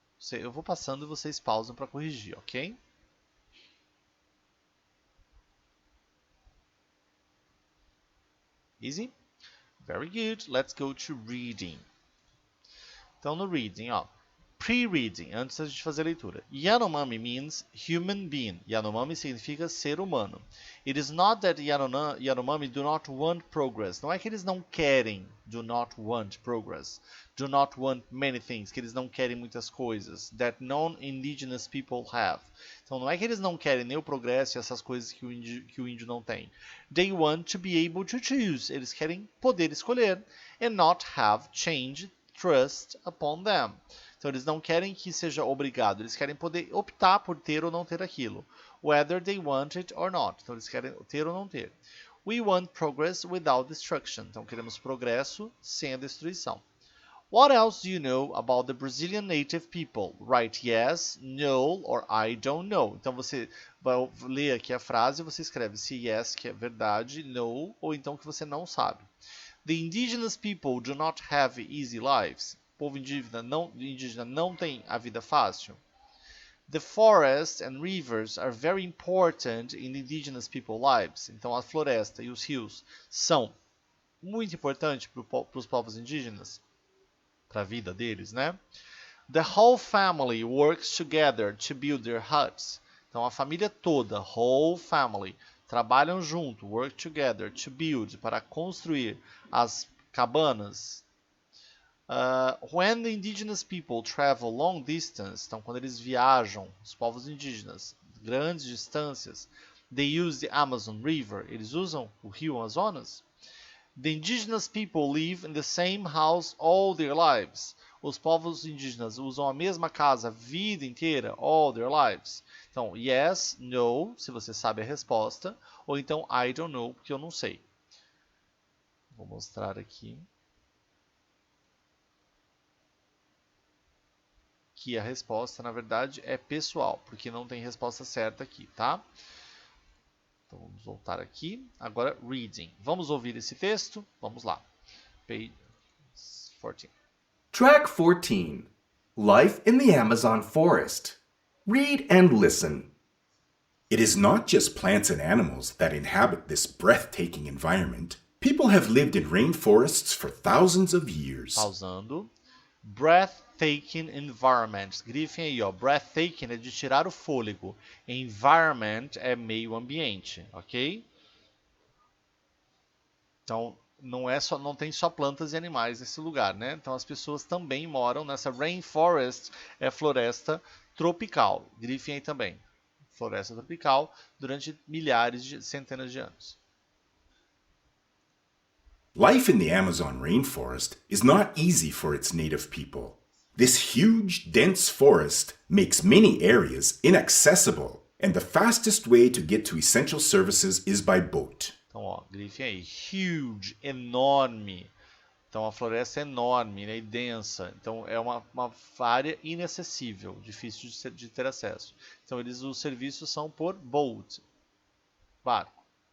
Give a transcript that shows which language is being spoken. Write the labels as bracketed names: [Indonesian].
[Portuguese] Eu vou passando e vocês pausam para corrigir, ok? [English] Easy? Very good. Let's go to reading. [Portuguese] Então no reading, ó. Pre-reading, antes da gente fazer a leitura. [English] Yanomami means human being. [Portuguese] Yanomami significa ser humano. [English] It is not that Yanomami do not want progress. [Portuguese] Não é que eles não querem, [English] do not want progress. Do not want many things, [Portuguese] que eles não querem muitas coisas. [English] That non-indigenous people have. [Portuguese] Então não é que eles não querem nem o progresso e essas coisas que o índio não tem. [English] They want to be able to choose. [Portuguese] Eles querem poder escolher. [English] And not have change thrust upon them. [Portuguese] Então eles não querem que seja obrigado, eles querem poder optar por ter ou não ter aquilo. [English] Whether they want it or not. [Portuguese] Então eles querem ter ou não ter. [English] We want progress without destruction. [Portuguese] Então queremos progresso sem a destruição. [English] What else do you know about the Brazilian native people? Write yes, no or I don't know. [Portuguese] Então você vai ler aqui a frase e você escreve se yes, que é verdade, no, ou então que você não sabe. [English] The indigenous people do not have easy lives. [Portuguese] O povo indígena não tem a vida fácil. [English] The forests and rivers are very important in indigenous people's lives. [Portuguese] Então a floresta e os rios são muito importantes para os povos indígenas, para a vida deles, né? [English] The whole family works together to build their huts. [Portuguese] Então a família toda, [English] whole family, [Portuguese] trabalham junto, [English] work together to build, [Portuguese] para construir as cabanas. [English] When the indigenous people travel long distance, [Portuguese] então quando eles viajam, os povos indígenas, grandes distâncias, [English] they use the Amazon River, [Portuguese] eles usam o rio Amazonas. [English] The indigenous people live in the same house all their lives. [Portuguese] Os povos indígenas usam a mesma casa a vida inteira, [English] all their lives. [Portuguese] Então, yes, no, se você sabe a resposta, ou então [English] I don't know, [Portuguese] porque eu não sei. Vou mostrar aqui. Que a resposta, na verdade, é pessoal, porque não tem resposta certa aqui, tá? Então vamos voltar aqui. Agora, reading. Vamos ouvir esse texto? Vamos lá. Page 14. [English] Track 14. Life in the Amazon forest. Read and listen. It is not just plants and animals that inhabit this breathtaking environment. People have lived in rainforests for thousands of years. [Portuguese] Pausando. [English] Breathtaking environment. [Portuguese] Grifem aí, ó. Breathtaking é de tirar o fôlego. Environment é meio ambiente, ok? Então, não tem só plantas e animais nesse lugar, né? Então as pessoas também moram nessa rainforest, é floresta tropical. Grifem aí também. Floresta tropical durante centenas de anos. [English] Life in the Amazon rainforest is not easy for its native people. This huge, dense forest makes many areas inaccessible, and the fastest way to get to essential services is by boat. [Portuguese] Então, ó, grifem aí. Huge, enorme. Então, a floresta é enorme, né, e densa. Então, é uma área inacessível, difícil de ter acesso. Então, os serviços são por boat, barco.